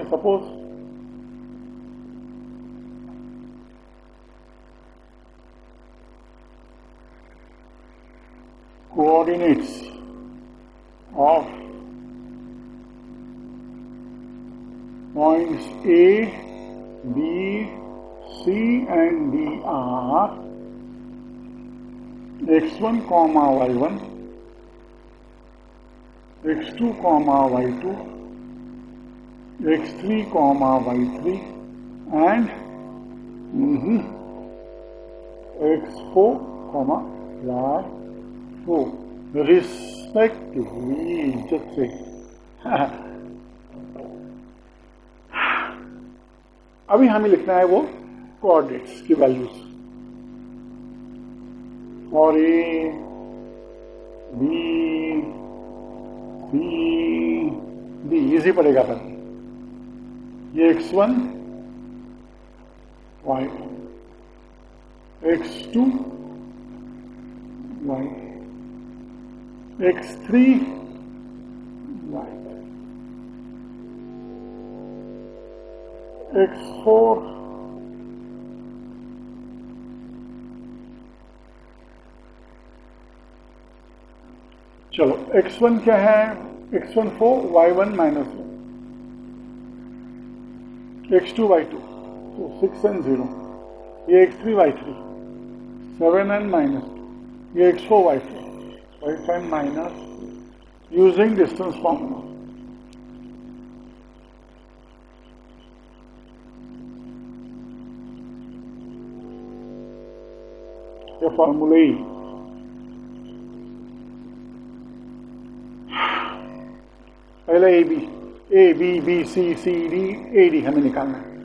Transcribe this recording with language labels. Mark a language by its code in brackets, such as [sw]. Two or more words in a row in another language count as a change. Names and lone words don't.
[en] suppose coordinates of points A, B, C and D are x1, y1, x2, y2, x3, y3 and x4, y4 respectively. Just say [hi] अभी हमें लिखना है वो कोऑर्डिनेट्स की वैल्यूज और A, B, C, D. इजी पड़ेगा पर ये x1 y, x2 y, x3 y, x4 चलो x1 क्या है, x1 4 y1 -1, x2 y2 तो 6 and 0, ये x3 y3 7 and -2, ये x4 y4 5 [en] and minus using distance formula. [hi] ये फॉर्मूला ही पहले ए बी बी सी सी डी ए डी हमें निकालना है.